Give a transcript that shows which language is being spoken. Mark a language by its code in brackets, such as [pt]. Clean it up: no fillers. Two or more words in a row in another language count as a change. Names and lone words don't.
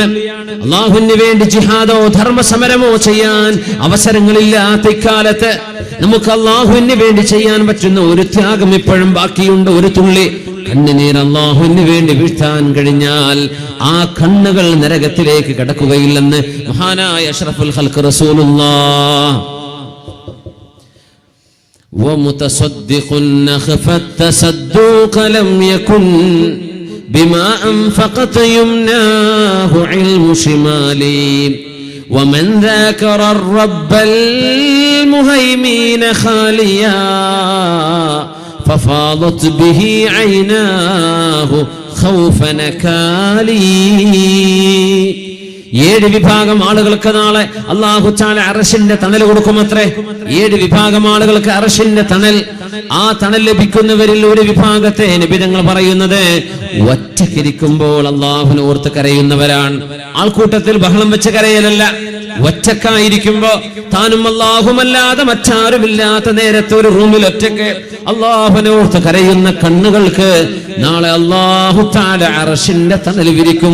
[ml] അല്ലാഹുവിന് വേണ്ടി ജിഹാദോ ധർമ്മസമരമോ ചെയ്യാൻ അവസരങ്ങളില്ലാത്ത ഇക്കാലത്ത് നമുക്ക് അല്ലാഹുവിന് വേണ്ടി ചെയ്യാൻ പറ്റുന്ന ഒരു ത്യാഗം ഇപ്പോഴും ബാക്കിയുണ്ട്. ഒരു തുള്ളി കണ്ണുനീർ അല്ലാഹുവിന് വേണ്ടി വീഴ്ത്താൻ കഴിഞ്ഞാൽ ആ കണ്ണുകൾ നരകത്തിലേക്ക് കടക്കുകയില്ലെന്ന് മഹാനായ [ar] أشرف الخلق رسول الله. ومتصدق خفى التصدق لم يكن بما أنفقت يمناه علم شمالي ومن ذاكر الرب المهيمين خاليا ففاضت به عيناه خوف نكالي. [ml] 7 വിഭാഗം ആളുകൾക്ക് നാളെ [ar] الله تعالى [ml] അർശിന്റെ തണൽ കൊടുക്കുമത്രേ. 7 വിഭാഗം ആളുകൾക്ക് അർശിന്റെ തണൽ. ആ തണൽ ലഭിക്കുന്നവരിൽ ഒരു വിഭാഗത്തെ നബി തങ്ങൾ പറയുന്നത് ഒറ്റക്കിരിക്കുമ്പോൾ അല്ലാഹുവിനെ ഓർത്ത് കരയുന്നവരാണ്. ആൾക്കൂട്ടത്തിൽ ബഹളം വെച്ച് കരയലല്ല, ഒറ്റക്കായിരിക്കുമ്പോ താനും അല്ലാഹുമല്ലാതെ മറ്റാരുമില്ലാത്ത നേരത്തെ ഒരു റൂമിൽ ഒറ്റക്ക് അല്ലാഹുവിനെ ഓർത്ത് കരയുന്ന കണ്ണുകൾക്ക് നാളെ [ar] الله تعالى [ml] അർശിന്റെ തണൽ വിരിക്കും.